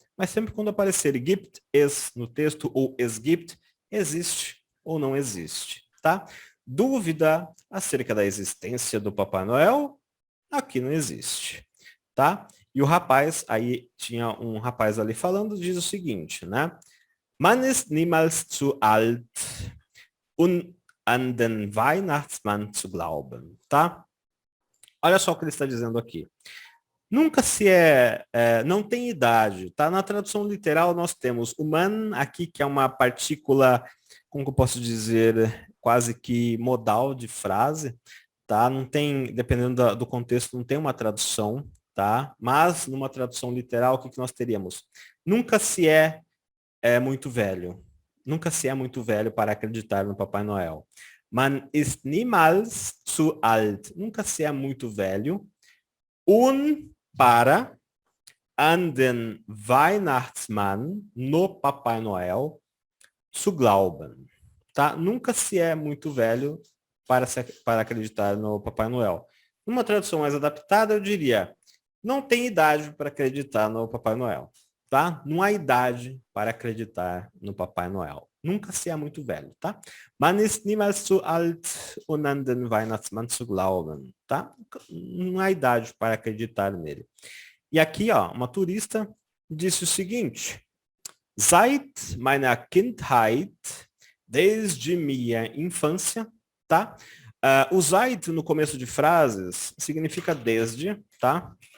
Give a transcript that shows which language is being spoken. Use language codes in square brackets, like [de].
[pt] Mas sempre quando aparecer [de] gibt es [pt] no texto ou [de] es gibt, [pt] existe ou não existe, tá? Dúvida acerca da existência do Papai Noel? Aqui não existe, tá? E o rapaz, aí tinha um rapaz ali falando, diz o seguinte, né? [de] Man ist niemals zu alt, um an den Weihnachtsmann zu glauben, tá? [pt] Olha só o que ele está dizendo aqui. Nunca se não tem idade, tá? Na tradução literal nós temos o man aqui, que é uma partícula, como que eu posso dizer, quase que modal de frase, tá? Não tem, dependendo do contexto, não tem uma tradução, tá? Mas numa tradução literal, o que nós teríamos? Nunca se é muito velho. Nunca se é muito velho para acreditar no Papai Noel. [de] Man ist niemals zu alt. [pt] Nunca se é muito velho. Para [de] an den Weihnachtsmann, [pt] no Papai Noel, [de] zu glauben. [pt] Tá? Nunca se é muito velho para acreditar no Papai Noel. Numa tradução mais adaptada, eu diria, não tem idade para acreditar no Papai Noel. Tá? Não há idade para acreditar no Papai Noel. Nunca se é muito velho, tá? [de] Man ist niemals zu alt, um an den Weihnachtsmann zu glauben, tá? [pt] Não há idade para acreditar nele. E aqui, ó, uma turista disse o seguinte: [de] Seit meiner Kindheit, [pt] desde minha infância, tá? O seit no começo de frases significa desde, tá?